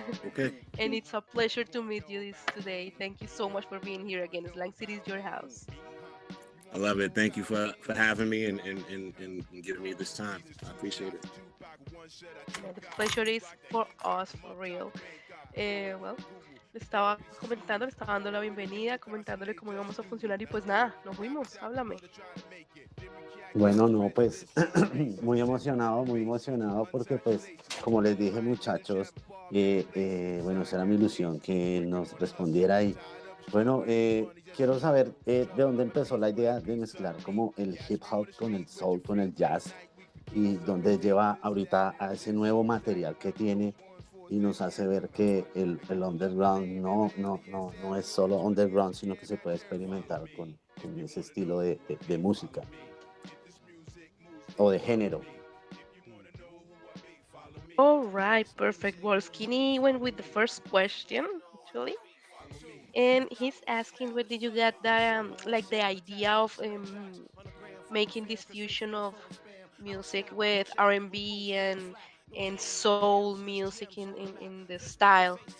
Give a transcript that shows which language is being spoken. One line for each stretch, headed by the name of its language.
English: Okay. And it's a pleasure to meet you today. Thank you so much for being here again. Slang City is your house. I love it. Thank you for having me and giving me this time. I appreciate it. The pleasure is for us, for real.
Spanish: Well, le estaba comentando, le estaba dando la bienvenida, comentándole cómo íbamos a funcionar y pues nada, nos fuimos, háblame. Bueno, no, pues muy emocionado porque pues como les dije muchachos, bueno, esa era mi ilusión que nos respondiera y bueno, quiero saber de dónde empezó la idea de mezclar como el hip hop con el soul, con el jazz y dónde lleva ahorita a ese nuevo material que tiene y nos hace ver que el underground no es solo underground, sino que se puede experimentar con ese estilo de música o de género.
English: All right, perfect. Well, Skinny went with the first question, actually. And he's asking where did you get the like the idea of making this fusion of music with R&B and soul music in the style.